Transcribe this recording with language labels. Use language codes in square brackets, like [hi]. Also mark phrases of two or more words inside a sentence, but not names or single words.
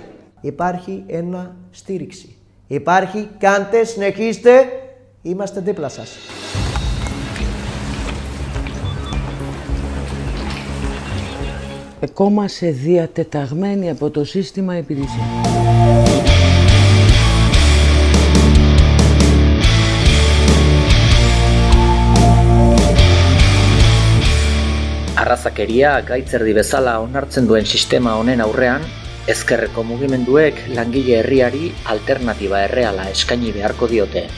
[el] Υπάρχει ένα στήριξη. Υπάρχει, κάντε, συνεχίστε, είμαστε δίπλα σας. Ακόμα σε διατεταγμένη από το σύστημα υπηρεσία. [eu] Arrazakeria gaitz-erdi bezala onartzen duen sistema honen aurrean, ezkerreko mugimenduek langile herriari alternatiba erreala eskaini beharko diote.